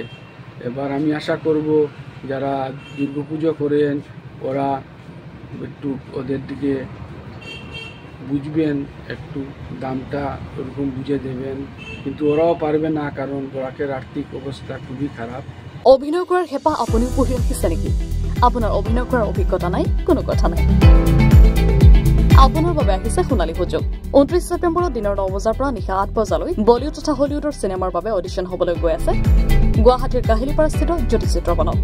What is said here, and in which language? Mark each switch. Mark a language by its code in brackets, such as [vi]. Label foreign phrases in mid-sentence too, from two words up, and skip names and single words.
[bn] এবার আমি আশা করব যারা দুর্গাপুজো করেন ওরা একটু ওদের দিকে বুঝবেন, একটু দামটা ওরকম বুঝে দেবেন, কিন্তু ওরাও পারবে না, কারণ বরাকের আর্থিক অবস্থা খুবই খারাপ। [as] অভিনয় কৰাৰ হেঁপাহ আপুনিও পঢ়ি ৰাখিছে নেকি? আপোনাৰ অভিনয় কৰাৰ অভিজ্ঞতা নাই? কোনো কথা নাই, আপোনাৰ বাবে আহিছে সোণালী সুযোগ। 29 ছেপ্টেম্বৰত দিনৰ 9 বজাৰ পৰা নিশা 8 বজালৈ বলিউড তথা হলিউডৰ চিনেমাৰ বাবে অডিশ্যন হ'বলৈ গৈ আছে গুৱাহাটীৰ কাহিলীপাৰাস্থিত জ্যোতি চিত্ৰবনত।